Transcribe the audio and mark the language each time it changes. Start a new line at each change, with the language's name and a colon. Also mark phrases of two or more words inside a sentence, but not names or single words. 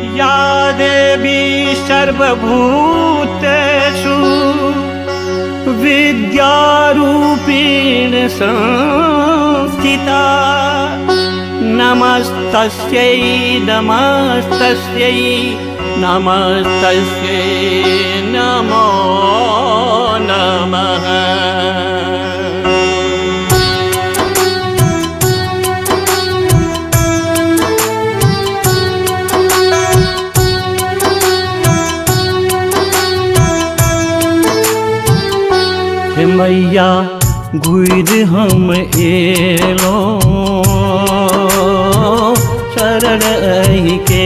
Sanskrit: या देवी सर्वभूतेषु विद्यारूपेण संस्थिता नमस्तस्यै नमस्तस्यै नमस्तस्यै नमो नमः।
Maithili: हे मैया घुर हम एलो शरण अहि के।